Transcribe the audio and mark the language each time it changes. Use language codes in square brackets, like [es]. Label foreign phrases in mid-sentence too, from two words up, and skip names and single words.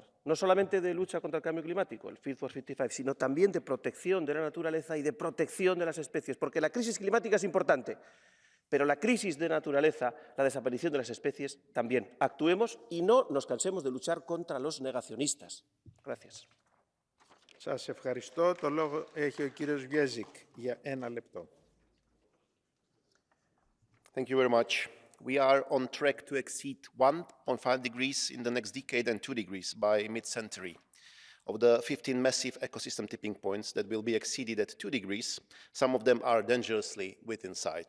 [es] No solamente de lucha contra el cambio climático, el Fit for 55, sino también de protección de la naturaleza y de protección de las especies. Porque la crisis climática es importante, pero la crisis de naturaleza, la desaparición de las especies, también. Actuemos y no nos cansemos de luchar contra los negacionistas. Gracias. [el] Σας ευχαριστώ. Το λόγο έχει ο κύριος Βιέζικ για 1 λεπτό. [en] Thank you very much. We are on track to exceed 1.5 degrees in the next decade and 2 degrees by mid-century. Of the 15 massive ecosystem tipping points that will be exceeded at 2 degrees, some of them are dangerously within sight.